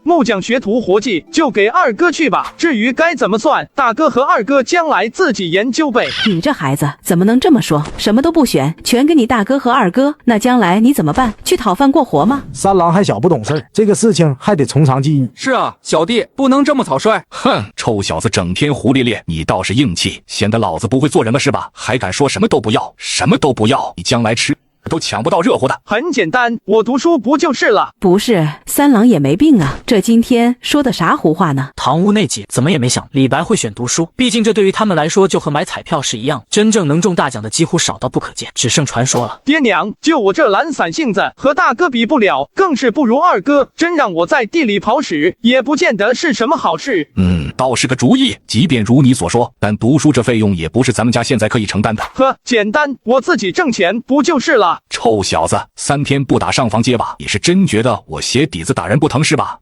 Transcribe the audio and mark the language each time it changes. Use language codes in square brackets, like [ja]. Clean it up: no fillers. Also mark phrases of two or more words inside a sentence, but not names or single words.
[zh] 木匠學徒活計就給二哥去吧，至於該怎麼算，大哥和二哥將來自己研究唄。你這孩子怎麼能這麼說？什麼都不選，全給你大哥和二哥，那將來你怎麼辦？去討飯過活嗎？3郎還小不懂事，這個事情還得從長計議。是啊，小弟不能這麼草率。哼，臭小子整天胡咧咧，你倒是硬氣，顯得老子不會做人了是吧？還敢說什麼都不要，什麼都不要，你将来吃都搶不到熱乎的。很簡單，我讀書不就是了？不是，3郎也沒病啊，這今天說的啥胡話呢？堂屋內姐怎麼也沒想李白會選讀書，畢竟這對於他們來說就和買彩票是一樣，真正能中大獎的幾乎少到不可見，只剩傳說了。爹娘，就我這懶散性子，和大哥比不了，更是不如二哥，真讓我在地裡跑屎，也不見得是什麼好事。倒是個主意。即便如你所說，但讀書這費用也不是咱們家現在可以承擔的。呵，簡單，我自己掙錢不就是了？了。臭小子，3天不打上房揭瓦，你是真觉得我鞋底子打人不疼是吧？